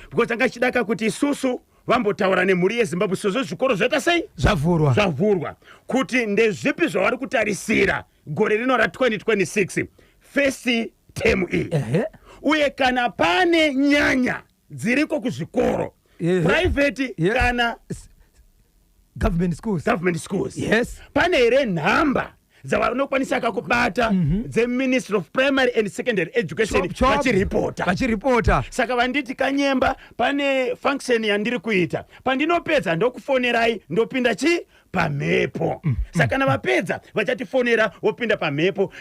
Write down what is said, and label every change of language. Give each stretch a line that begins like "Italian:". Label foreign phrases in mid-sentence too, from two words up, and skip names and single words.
Shona: Because tanga tichidaka kuti isusu vambotaura nemhuri yeZimbabwe, sezvo zvikoro zvaita sei? Zvavhurwa. Zvavhurwa. Kuti ndezvipi zvavari kutarisira gore rino ra-twenty twenty-six,
English: first term
Shona: iyi. Ehe. Uye kana pane nyanya dziriko kuzvikoro, Ehe.
English: private Yes. kana S-, government schools. government schools. Yes.
Shona: Pane here nhamba dzavanokwanisa kakubata Mhm. dzeMinistry of Primary and Secondary Education
English: Chop, chop.
Shona: vachiripota. Vachiripota. Saka vanditi Kanyemba, pane function yandiri kuita. Pandinopedza ndokufonerai, ndopinda chi? Pamhepo. Mm, Saka mm, kana vapedza, vachatifonera, wopinda pamhepo.